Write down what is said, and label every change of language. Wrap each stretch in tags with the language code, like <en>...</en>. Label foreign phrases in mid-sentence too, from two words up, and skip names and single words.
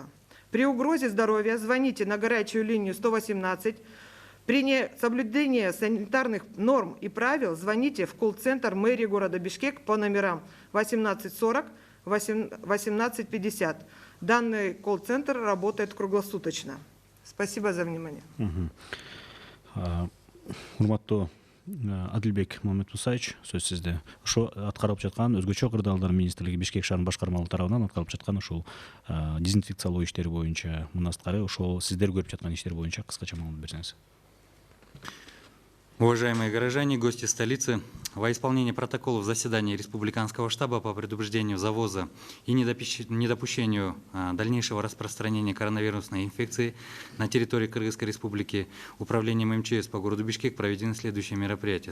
<ru>При угрозе здоровья звоните на горячую линию 118. При несоблюдении санитарных норм и правил звоните в колл-центр мэрии города Бишкек по номерам 1840, 1850. Данный колл-центр работает круглосуточно. Спасибо за внимание.</ru> <ky>Урматтуу Адилбек Мамедмусаевич, сөз сизде. Ошо аткарылып жаткан өзгөчө кырдаалдар министрлиги Бишкек шаарынын башкармалык тарабынан аткарылып жаткан ушул дезинфекциялоо иштери боюнча мындан сырткары ошол сиздер көрүп жаткан иштер боюнча кыскача маалымат берсеңиз.</ky> <ru>Уважаемые горожане, гости столицы, во исполнение протоколов заседания Республиканского штаба по предупреждению завоза и недопущению дальнейшего распространения коронавирусной инфекции на территории Кыргызской Республики Управлением МЧС по городу Бишкек проведены следующие мероприятия.</ru>